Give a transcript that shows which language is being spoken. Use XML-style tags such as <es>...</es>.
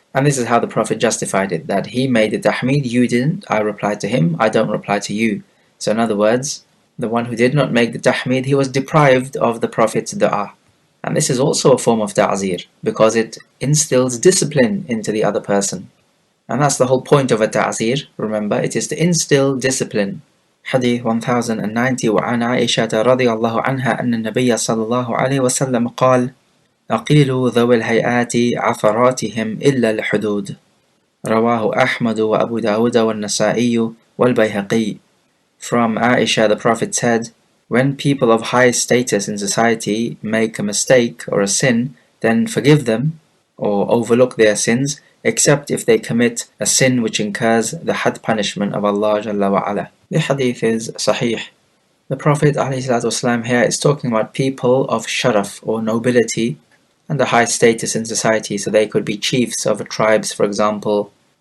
<en>And this is how the Prophet justified it, that he made the tahmeed, you didn't, I replied to him, I don't reply to you. So in other words, the one who did not make the tahmeed, he was deprived of the Prophet's dua. And this is also a form of ta'zir, because it instills discipline into the other person. And that's the whole point of a ta'zir, remember, it is to instill discipline.</en> <ar>Hadith 1090 وعن عائشة رضي الله عنها أن النبي صلى الله عليه وسلم قال أقيلوا ذوي الهيئات عثراتهم إلا الحدود رواه أحمد وأبو داود والنسائي والبيهقي.</ar> <en>From Aisha, the Prophet said, when people of high status in society make a mistake or a sin, then forgive them or overlook their sins, except if they commit a sin which incurs the had punishment of Allah Jalla wa Ala. The hadith is sahih. The Prophet ﷺ here is talking about people of sharaf or nobility and a high status in society, so they could be chiefs of tribes, for example.</en>